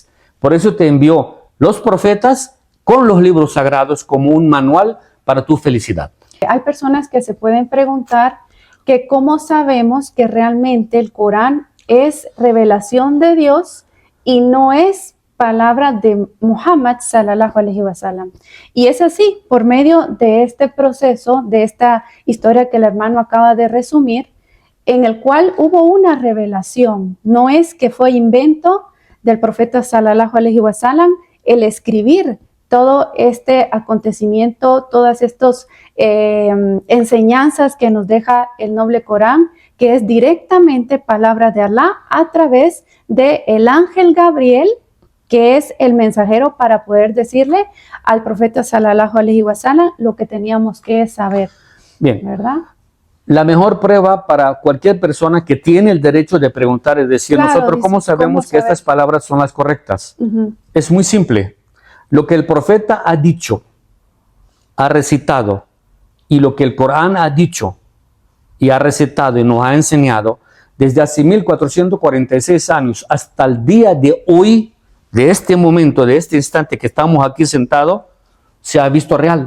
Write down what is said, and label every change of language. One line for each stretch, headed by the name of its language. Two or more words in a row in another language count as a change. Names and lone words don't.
Spanish: Por eso te envió los profetas con los libros sagrados como un manual para tu felicidad. Hay personas que se pueden preguntar que cómo sabemos que realmente el Corán es revelación de Dios y no es palabra de Muhammad
Arabic: صلى الله عليه وسلم.
Spanish: Y es así, por medio de este proceso, de esta historia que el hermano acaba de resumir, en el cual hubo una revelación. No es que fue invento del profeta
Arabic: صلى الله عليه وسلم
Spanish: el escribir todo este acontecimiento, todas estas enseñanzas que nos deja el noble Corán, que es directamente palabra de Allah a través del ángel Gabriel, que es el mensajero para poder decirle al profeta
Arabic: صلى الله عليه وسلم
Spanish: lo que teníamos que saber. Bien, ¿verdad? la mejor prueba para cualquier persona que tiene el derecho de preguntar es decir, Claro, nosotros dice, ¿cómo sabemos ¿cómo que saber? estas palabras son las correctas? Ujú. Es muy simple. Lo que el profeta ha dicho, ha recitado, y lo que el Corán ha dicho y ha recitado y nos ha enseñado desde hace 1446 años hasta el día de hoy, de este momento, de este instante que estamos aquí sentados, se ha visto real.